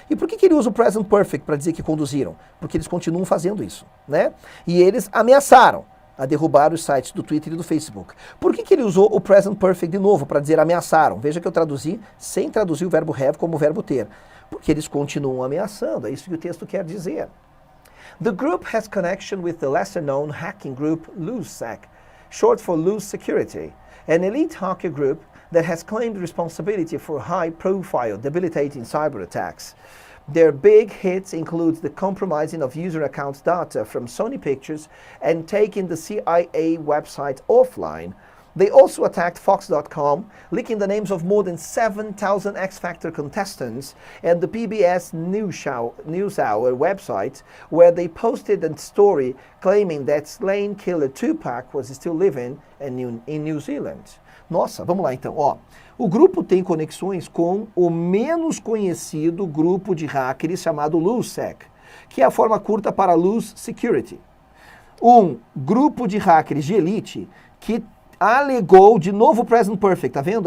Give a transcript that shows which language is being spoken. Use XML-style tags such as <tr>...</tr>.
<pt>E por que ele usa o present perfect para dizer que conduziram? Porque eles continuam fazendo isso, né? E eles ameaçaram a derrubar os sites do Twitter e do Facebook. Por que ele usou o present perfect de novo para dizer ameaçaram? Veja que eu traduzi sem traduzir o verbo have como o verbo ter. Porque eles continuam ameaçando, é isso que o texto quer dizer.</pt> <en>The group has connection with the lesser-known hacking group LoseSec, short for Loose Security, an elite hacker group that has claimed responsibility for high-profile, debilitating cyber attacks. Their big hits include the compromising of user account data from Sony Pictures and taking the CIA website offline. They also attacked Fox.com, leaking the names of more than 7,000 X Factor contestants and the PBS NewsHour website, where they posted a story claiming that slain killer Tupac was still living in New Zealand.</en> <pt>Nossa, vamos lá então. Ó, o grupo tem conexões com o menos conhecido grupo de hackers chamado LoseSec, que é a forma curta para Loose Security. Um grupo de hackers de elite que alegou, de novo o present perfect, tá vendo?</pt>